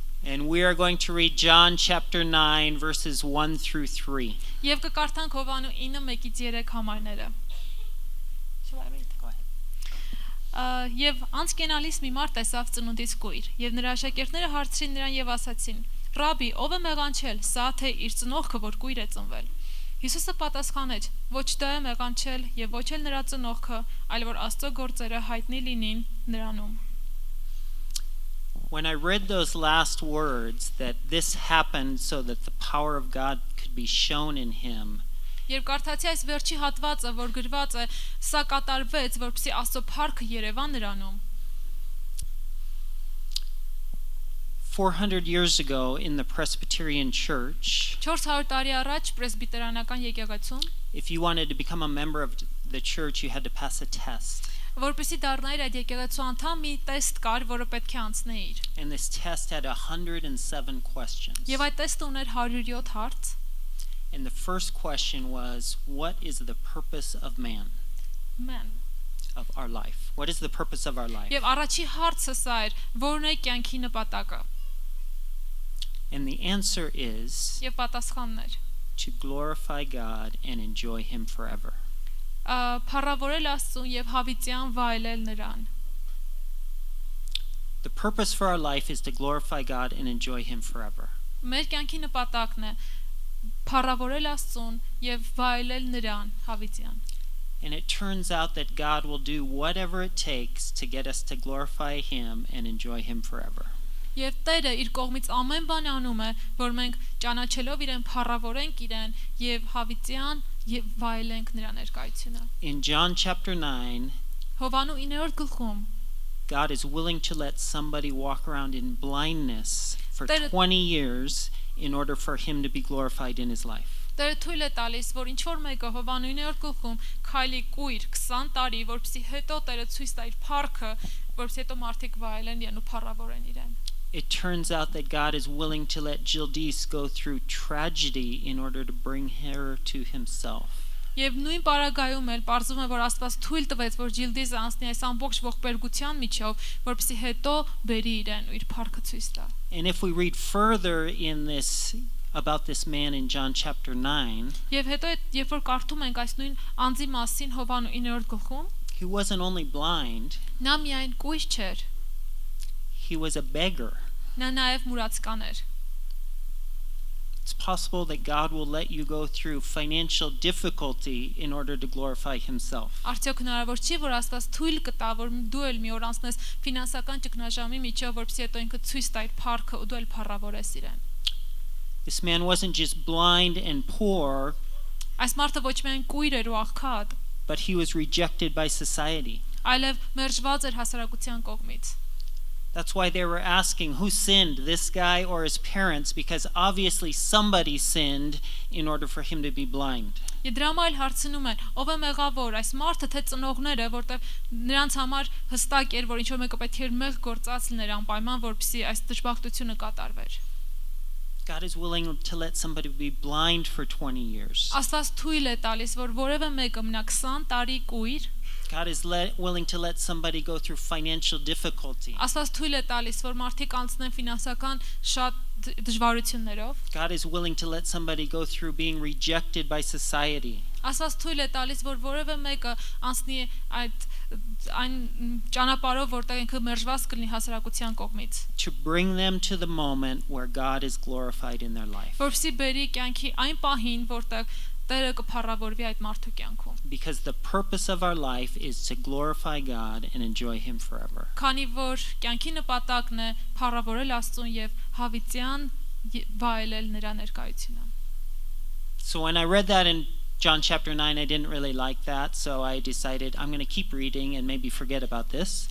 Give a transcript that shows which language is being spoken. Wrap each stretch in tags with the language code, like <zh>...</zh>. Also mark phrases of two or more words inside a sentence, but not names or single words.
<en>And we are going to read John chapter 9 verses 1 through 3.</en> <hy>Եվ կկարդանք Հովանու 9:1-3 համարները։</hy> <en>Go ahead.</en> <hy>Եվ անցկենալիս մի մարդ տեսավ ծնունդից կույր, եւ նրա աշակերտները հարցրին նրան եւ ասացին. «Ռաբի, ով է մեղանչել, սա թե իր ծնողքը, որ կույր է ծնվել»։ Հիսուսը պատասխանեց. «Ոչ դա է մեղանչել եւ ոչ էլ նրա ծնողքը, այլ որ Աստծո գործերը հայտնի լինին նրանում»։</hy> <en>When I read those last words, that this happened so that the power of God could be shown in him,</en> <hy>Երբ կարդացի այս վերջի հատվածը, որ գրված է, սա կատարվեց, որպեսզի Աստծո փառքը երևա նրանում։</hy> <en>400 years ago in the Presbyterian Church,</en> <hy>400 տարի առաջ պրեսբիտերանական եկեղեցում,</hy> <en>if you wanted to become a member of the church, you had to pass a test.</en> <hy>որպեսզի դառնայր այդ եկեղեցու անդամ, մի տեստ կար, որը պետք է անցնեիր։</hy> <en>And this test had 107 questions.</en> <hy>Եվ այդ տեստը ուներ 107 հարց։</hy> <en>And the first question was, what is the purpose of man? Of our life? What is the purpose of our life?</en> <hy>Եվ առաջի հարցը սա էր, որն է կյանքի նպատակը։</hy> <en>And the answer is</en> <hy>Եվ պատասխանն էր.</hy> <en>to glorify God and enjoy him forever.</en> <hy>Փառավորել Աստծուն եւ հավիտյան վայելել նրան։</hy> <en>The purpose for our life is to glorify God and enjoy him forever.</en> <hy>Մեր կյանքի նպատակն է փառավորել Աստծուն եւ վայելել նրան հավիտյան։</hy> <en>And it turns out that God will do whatever it takes to get us to glorify him and enjoy him forever.</en> <hy>Եվ Տերը իր կողմից ամեն բան անում է, որ մենք ճանաչելով իրեն փառավորենք իրեն եւ հավիտյան եւ վայելենք նրա ներկայությունը։</hy> <en>In John chapter 9,</en> <hy>Հովանու 9-րդ գլխում</hy> <en>God is willing to let somebody walk around in blindness for There- 20 years in order for him to be glorified in his life.</en> <hy>Տերը թույլ է տալիս, որ ինչ որ մեկը Հովանու 9-րդ գլխում քայլի կույր 20 տարի, որպեսզի հետո Տերը ցույց տա իր փառքը, որպեսզի հետո մարդիկ վայելեն իրեն ու փառավորեն իրեն։</hy> <en>It turns out that God is willing to let Gildis go through tragedy in order to bring her to himself.</en> <hy>Եվ նույն պարագայում էլ պարզվում է, որ Աստված թույլ տվեց, որ Ջիլդիզը անցնի այս ամբողջ ողբերգության միջով, որպեսզի հետո բերի իրեն ու իր փառքը ցույց տա։</hy> <en>And if we read further in this about this man in John chapter 9,</en> <hy>Եվ հետո երբ որ կարդում ենք այս նույն անձի մասին Հովանու 9-րդ գլխում,</hy> <en>he wasn't only blind,</en> <hy>նա միայն կույր չէր,</hy> <en>he was a beggar.</en> <hy>նա նաև մուրացկան էր։</hy> <en>It's possible that God will let you go through financial difficulty in order to glorify himself.</en> <hy>Արդյոք հնարավոր չի, որ Աստված թույլ կտա, որ դու էլ մի օր անցնես ֆինանսական ճգնաժամի միջով, որպեսզի հետո ինքը ցույց տա իր փառքը ու դու էլ փառավորես իրեն։</hy> <en>This man wasn't just blind and poor,</en> <hy>Այս մարդը ոչ միայն կույր էր ու աղքատ,</hy> <en>but he was rejected by society.</en> <hy>այլև մերժված էր հասարակության կողմից։</hy> <en>That's why they were asking who sinned, this guy or his parents, because obviously somebody sinned in order for him to be blind.</en> <hy>Եվ դրա համար հարցնում են, ով է մեղավոր, այս մարդը թե ծնողները, որտեղ նրանց համար հստակ էր, որ ինչ որ մեկը պետք էր մեղ գործած լիներ անպայման, որպեսզի այս դժբախտությունը կատարվեր։</hy> <en>God is willing to let somebody be blind for 20 years.</en> <hy>Աստված թույլ է տալիս, որ որևէ մեկը մնա 20 տարի կույր,</hy> <en>God is willing to let somebody go through financial difficulty.</en> <hy>Աստված թույլ է տալիս, որ մարդիկ անցնեն ֆինանսական շատ դժվարություններով։</hy> <en>God is willing to let somebody go through being rejected by society.</en> <hy>Աստված թույլ է տալիս, որ որևէ մեկը անցնի այն ճանապարհով, որտեղ ինքը մերժված կլինի հասարակության կողմից։</hy> <en>To bring them to the moment where God is glorified in their life.</en> <hy>Որպեսզի բերի կյանքի այն պահին, որտեղ Տերը կփառավորվի այդ մարդու կյանքում։</hy> <en>Because the purpose of our life is to glorify God and enjoy him forever.</en> <hy>Քանի որ կյանքի նպատակն է փառավորել Աստծուն եւ հավիտյան վայելել նրա ներկայությունը։</hy> <en>So when I read that in John chapter 9, I didn't really like that, so I decided I'm going to keep reading and maybe forget about this.</en>